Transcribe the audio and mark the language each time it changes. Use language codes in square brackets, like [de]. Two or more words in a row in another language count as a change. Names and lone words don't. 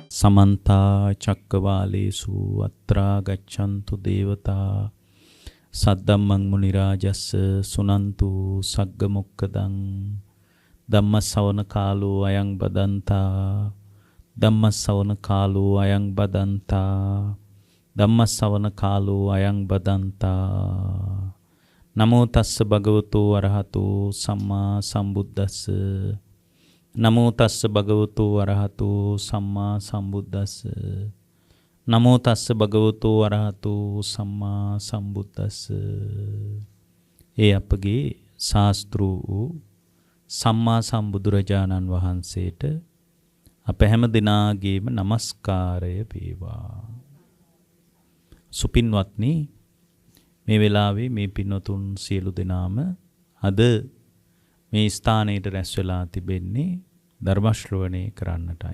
[pi] समन्ता चक्रवालेषु अत्रा गच्छन्तु देवता सद्धम्मं मुनिराजस्य सुनन्तु सग्गमुक्कदं धम्मसवන කාලෝ අයං බදන්තා ධම්මසවන කාලෝ අයං බදන්තා ධම්මසවන කාලෝ අයං බදන්තා නමෝ තස්ස භගවතු අරහතු සම්මා සම්බුද්දස්ස නමෝ තස්ස භගවතු අරහතු සම්මා සම්බුද්දස්ස නමෝ තස්ස භගවතු අරහතු සම්මා සම්බුද්දස්ස. [si] ඒ අපගේ ශාස්ත්‍රු වූ සම්මා සම්බුදුරජාණන් වහන්සේට අප හැම දිනාගේම নমස්කාරය වේවා. සුපින්වත්නි, මේ වෙලාවේ මේ පින්වතුන් සියලු දෙනාම අද මේ ස්ථානයේ රැස් වෙලා තිබෙන්නේ ධර්ම ශ්‍රවණය කරන්නටයි.